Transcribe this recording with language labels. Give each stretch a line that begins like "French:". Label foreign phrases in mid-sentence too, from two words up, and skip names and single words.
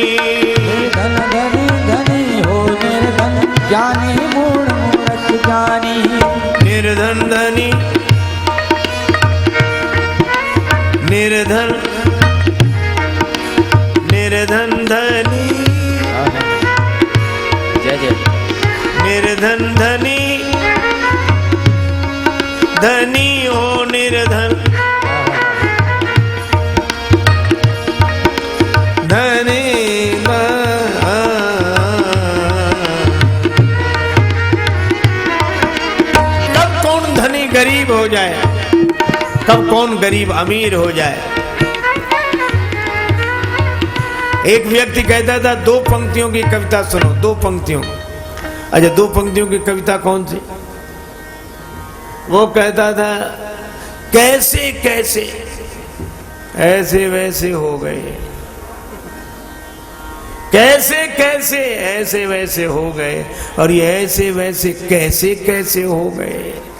Hindi: निर्धन धनी धनी हो निर्धन, ज्ञानी मूढ़ मूर्ख ज्ञानी। निर्धन धनी निर्धन, निर्धन धनी, जय जय। निर्धन धनी धनी हो निर्धन, धनी कब कौन धनी गरीब हो जाए, कब कौन गरीब अमीर हो जाए। एक व्यक्ति कहता था दो पंक्तियों की कविता सुनो, दो पंक्तियों। अच्छा, दो पंक्तियों की कविता कौन सी? वो कहता था कैसे कैसे ऐसे वैसे हो गए, कैसे कैसे ऐसे वैसे हो गए, और ये ऐसे वैसे कैसे कैसे हो गए।